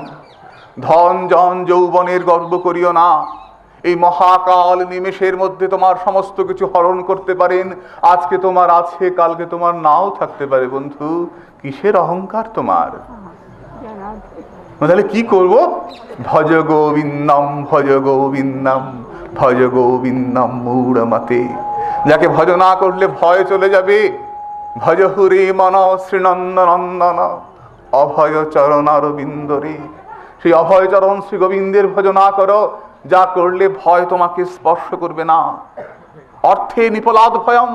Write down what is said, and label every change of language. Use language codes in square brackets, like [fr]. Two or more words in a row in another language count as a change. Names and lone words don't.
[bn] ধন জন যৌবনের গর্ব করিও না। এই মহাকাল নিমেষের মধ্যে তোমার সমস্ত কিছু হরণ করতে পারেন। আজকে তোমার আছে, কালকে তোমার নাও থাকতে পারে। বন্ধু, কিসের অহংকার তোমার? তাহলে কি করব? [sa] ভজ গোবিন্দম ভজ গোবিন্দম ভজ গোবিন্দম মূঢ়মতে। [bn] যাকে ভজ না করলে ভয় চলে যাবে। ভজ হুরে মন শ্রীনন্দনন্দন অভয় চরণারবিন্দরে। সেই অভয় চরণ শ্রী গোবিন্দের ভজ না করো, যা করলে ভয় তোমাকে স্পর্শ করবে না। [sa] অর্থে নিপলাদ ভয়ম।